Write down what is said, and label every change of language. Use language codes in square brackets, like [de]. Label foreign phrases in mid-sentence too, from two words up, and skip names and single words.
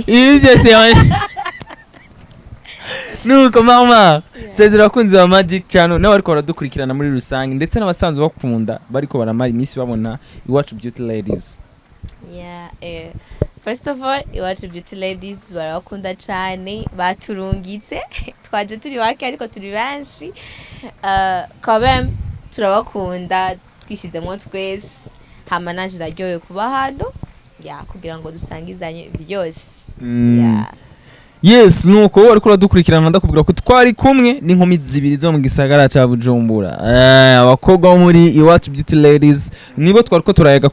[rn] ije nuko mama sezera abakunzi ba Magic Channel nawe ariko baradukurikirana muri rusange ndetse n'abasanzwe bakunda bariko baramara iminsi babona iwacu Beauty Ladies. [en] First of all, [rn] iwacu Beauty Ladies barakunda cyane baturungitse twaje turi wake ariko turi benshi [fr] quand même [rn] turabakunda twishizemo twese hama naje naryoye kuba hano kugira ngo dusangizanye byose yes nuko wari kura dukurikirana ndakubwira ko twari kumwe n'inkumi zibiri zo mu gisagara ca Bujumbura abakobwa muri iwacu Beauty Ladies nibo twari ko turayaga